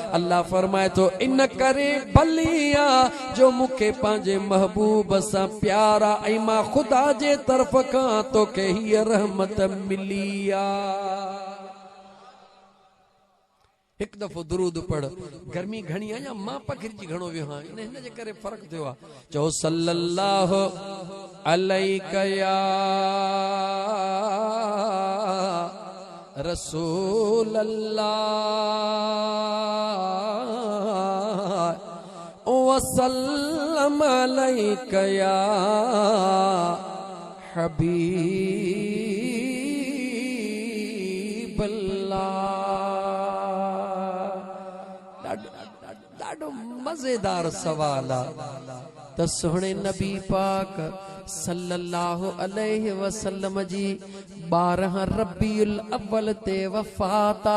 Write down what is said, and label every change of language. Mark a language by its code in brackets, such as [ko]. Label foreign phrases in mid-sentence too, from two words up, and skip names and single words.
[sd] अल्लाह फरमाए थो, इन करे भली आहे जो मूंखे पंहिंजे महबूब सां प्यार आहे, ऐं मां ख़ुदा जे तरफ़ खां तोखे हीअ रहमत मिली आहे। एक दफ़ो दुरूद पढ़। गर्मी घणी आहे या मां पखिरजी घणो वियो हां, इन जे करे फ़र्क़ु थियो आहे। [ar] चओ صلى الله عليك يا رسول الله وسلم عليك يا [sd] हबीब ॾाढो मज़ेदार सवाल आहे त सुहिणे नबी पाक [ar] صلى الله عليه وسلم [sd] जी 12 रबीउल अव्वल ते वफ़ात आहे।